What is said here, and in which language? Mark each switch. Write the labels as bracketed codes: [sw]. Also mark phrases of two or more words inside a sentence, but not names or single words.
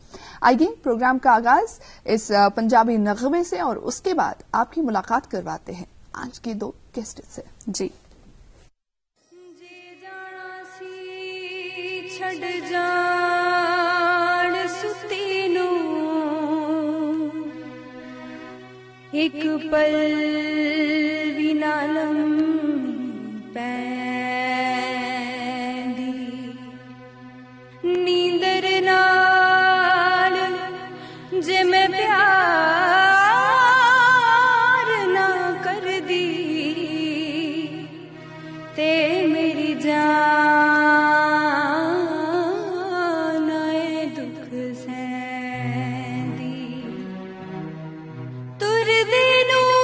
[ur] آئیے پروگرام کا آغاز اس پنجابی نغمے سے اور اس کے بعد آپ کی ملاقات کرواتے ہیں آج کی 2 گیسٹ سے. جی [pa] چھڑ جان ستی نو ایک پل بھی نہ لمحی پیندی نیندر نال جے میں پیار نہ کر دی تے میری جان آئے دکھ سیندی تر دینو